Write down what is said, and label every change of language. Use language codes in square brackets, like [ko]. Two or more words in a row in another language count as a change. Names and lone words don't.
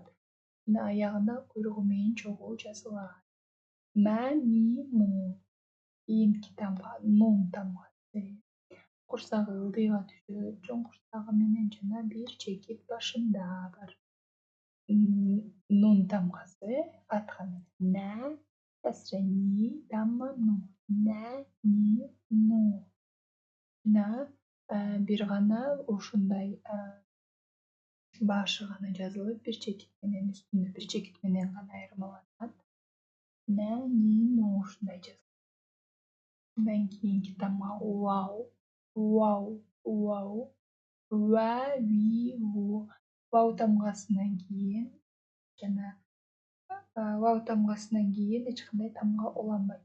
[ky] Жана аягында куйругу менен чогуу жазылат. Ма, ми, му. Кийинки тамга нун тамгасы. Курсагы ылдыйга түшөт. Чоң курсагы менен жана бир чекит башында бар. Нун тамгасы фатха менен на, кесра ни, дамма ну. На, ни, ну. Жана бир гана ушундай башы гана жазылып, бир чекит менен үстүндө бир чекит менен гана айырмаланат. На, ни, ну ушундай жазылат. Андан кийинки тамга вау, вау, вау, ва, ви, ву. Вау тамгасынан кийин жана вау тамгасынан кийин эч кандай тамга уланбайт.